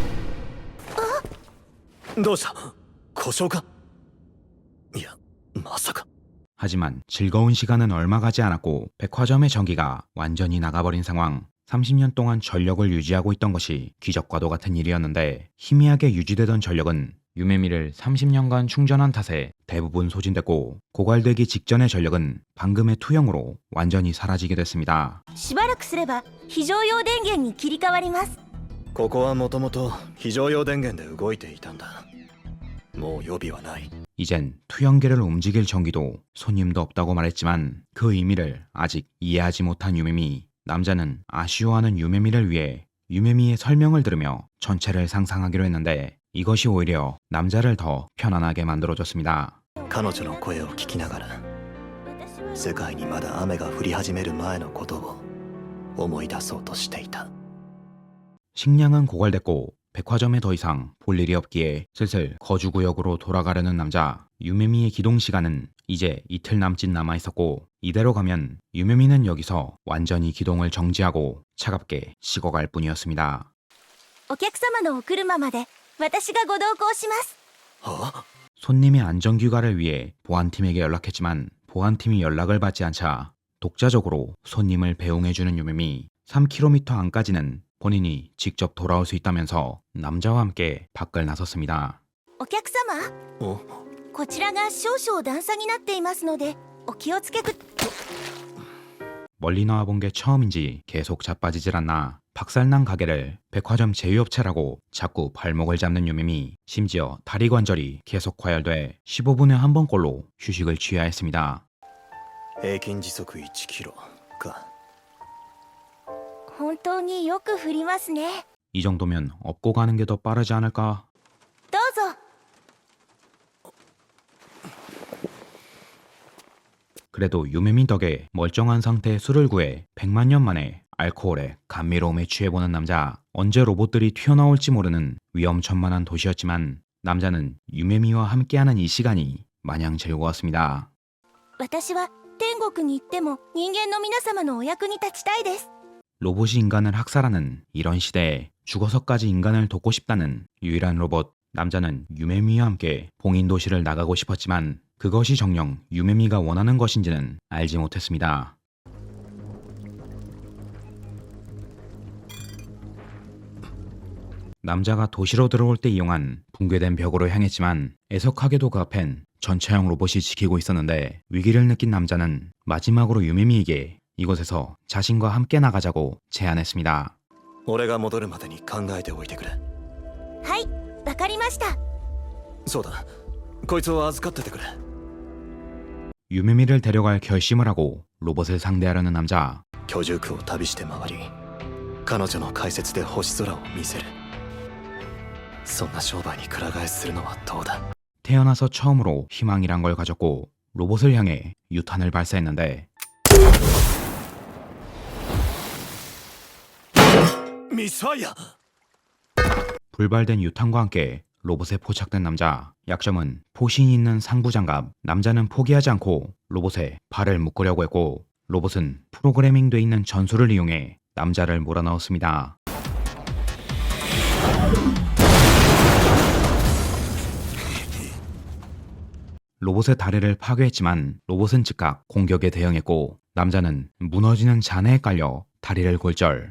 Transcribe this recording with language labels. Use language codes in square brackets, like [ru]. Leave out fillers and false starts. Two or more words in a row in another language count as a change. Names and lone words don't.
[ja] どうした故障かいやまさか [ko] 하지만 즐거운 시간은 얼마 가지 않았고 백화점의 전기가 완전히 나가버린 상황. 30년 동안 전력을 유지하고 있던 것이 기적과도 같은 일이었는데, 희미하게 유지되던 전력은 유메미를 30년간 충전한 탓에 대부분 소진됐고, 고갈되기 직전의 전력은 방금의 투영으로 완전히 사라지게 됐습니다. [ja] しばらくすれば非常用電源に切り替わります。ここはもともと非常用電源で動いていたんだもう予備はない [ko] 이젠 투영기를 움직일 전기도 손님도 없다고 말했지만 그 의미를 아직 이해하지 못한 유메미. 남자는 아쉬워하는 유메미를 위해 유메미의 설명을 들으며 전체를 상상하기로 했는데, 이것이 오히려 남자를 더 편안하게 만들어줬습니다. [ja] 彼女の声を聞きながら世界にまだ雨が降り始める前のことを思い出そうとしていた [ko] 식량은 고갈됐고 백화점에 더 이상 볼 일이 없기에 슬슬 거주구역으로 돌아가려는 남자. 유메미의 기동 시간은 이제 이틀 남짓 남아있었고, 이대로 가면 유메미는 여기서 완전히 기동을 정지하고 차갑게 식어갈 뿐이었습니다. [ja] お客様のお車まで私がご同行します。あ [ko] 손님의 안전귀가를 위해 보안팀에게 연락했지만 보안팀이 연락을 받지 않자 독자적으로 손님을 배웅해주는 유메미. 3km 안까지는 본인이 직접 돌아올 수 있다면서 남자와 함께 밖을 나섰습니다. [ja] お客様、おこちらが少々段差になっていますのでお気をつけく。 [ko] 멀리 나와본 게 처음인지 계속 자빠지질 않나 박살난 가게를 백화점 제휴업체라고 자꾸 발목을 잡는 유메미. 심지어 다리 관절이 계속 과열돼 15분에 한 번꼴로 휴식을 취해야 했습니다. [ja] 平均時速1キロか本当によく振りますね。 [ko] 이 정도면 업고 가는 게 더 빠르지 않을까? [ja] どうぞ。 [ko] 그래도 유메미 덕에 멀쩡한 상태의 술을 구해 100만 년 만에 알코올에 감미로움에 취해보는 남자. 언제 로봇들이 튀어나올지 모르는 위험천만한 도시였지만 남자는 유메미와 함께하는 이 시간이 마냥 즐거웠습니다. [ja] 私は天国に行っても人間の皆様のお役に立ちたいです。 [ko] 로봇이 인간을 학살하는 이런 시대에 죽어서까지 인간을 돕고 싶다는 유일한 로봇. 남자는 유메미와 함께 봉인 도시를 나가고 싶었지만 그것이 정녕 유메미가 원하는 것인지는 알지 못했습니다. 남자가 도시로 들어올 때 이용한 붕괴된 벽으로 향했지만 애석하게도 그 앞엔 전차형 로봇이 지키고 있었는데, 위기를 느낀 남자는 마지막으로 유메미에게 이곳에서 자신과 함께 나가자고 제안했습니다. [ja] 俺が戻るまでに考えておいてくれはい、わかりました。そうだこいつを預かっててくれ [ko] 유메미를 데려갈 결심을 하고 로봇을 상대하려는 남자. [ja] 居住区を旅して回り彼女の解説で星空を見せるそんな商売にくら替えするのはどうだ [ko] 태어나서 처음으로 희망이란 걸 가졌고 로봇을 향해 유탄을 발사했는데 [ja] ミスファイア [ko] 불발된 유탄과 함께 로봇에 포착된 남자. 약점은 포신이 있는 상부장갑. 남자는 포기하지 않고 로봇에 발을 묶으려고 했고, 로봇은 프로그래밍돼 있는 전술을 이용해 남자를 몰아넣었습니다. 로봇의 다리를 파괴했지만 로봇은 즉각 공격에 대응했고, 남자는 무너지는 잔해에 깔려 다리를 골절.